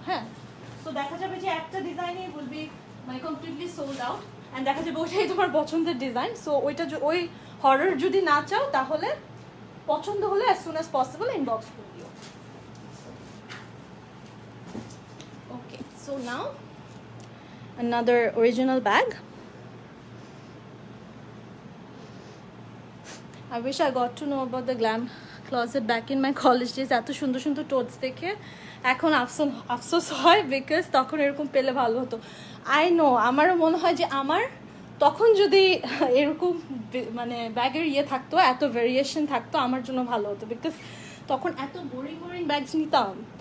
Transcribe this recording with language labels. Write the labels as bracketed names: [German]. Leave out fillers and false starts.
[Bangla] হ্যাঁ, তো দেখা যাবে যে একটা ডিজাইনই উইল বি মানে [English] completely sold out, [Bangla] অ্যান্ড দেখা যাবে ওইটাই তোমার পছন্দের ডিজাইন। সো ওই হরর যদি না চাও তাহলে পছন্দ হলে [English] as soon as possible [Bangla] inbox করে দিও। [English] Okay, so now another original bag. I wish I got to know about the glam closet back in my college days. [Bangla] এত সুন্দর সুন্দর টোটস দেখে এখন আফসোস হয়, বিকজ তখন এরকম পেলে ভালো হতো। [English] I know, [Bangla] আমারও মনে হয় যে আমার তখন যদি এরকম মানে ব্যাগের থাকতো, এত ভেরিয়েশন থাকতো, আমার জন্য ভালো হতো, বিকজ তখন এত বোরিং ব্যাগস নিতাম।